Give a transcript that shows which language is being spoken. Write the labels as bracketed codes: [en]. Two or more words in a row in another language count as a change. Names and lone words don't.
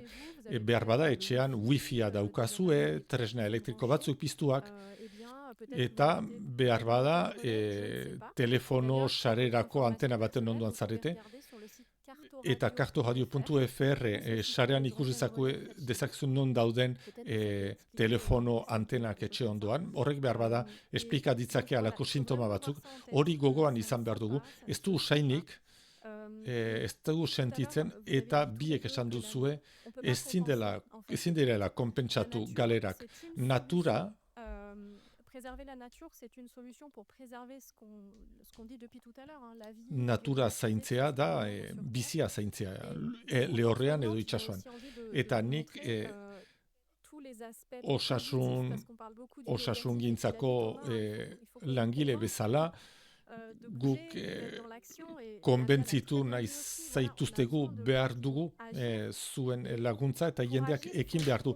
[eu] Behar bada etxean wifia daukazue, tresna elektriko batzuk piztuak, eta behar bada telefono sarerako antena baten ondoan zarete, eta kartoradio.fr sarean ikusi dezakizun non dauden telefono antenak etxe ondoan. Horrek behar bada esplika ditzake alako sintoma batzuk. Hori gogoan izan behar dugu. Ez du usainik, ez dugu sentitzen, eta biek esan duzue ezin direla konpentsatu galerak. Natura, [fr] préserver la nature, c'est une solution pour préserver ce qu'on dit depuis tout à l'heure. La vie, [eu] natura zaintzea da, bizia zaintzea, lehorrean edo itsasoan. Eta nik osasungintzako langile bezala, guk konbentzitu nahi zaituztegu behar dugu zuen laguntza eta jendeak ekin behar du.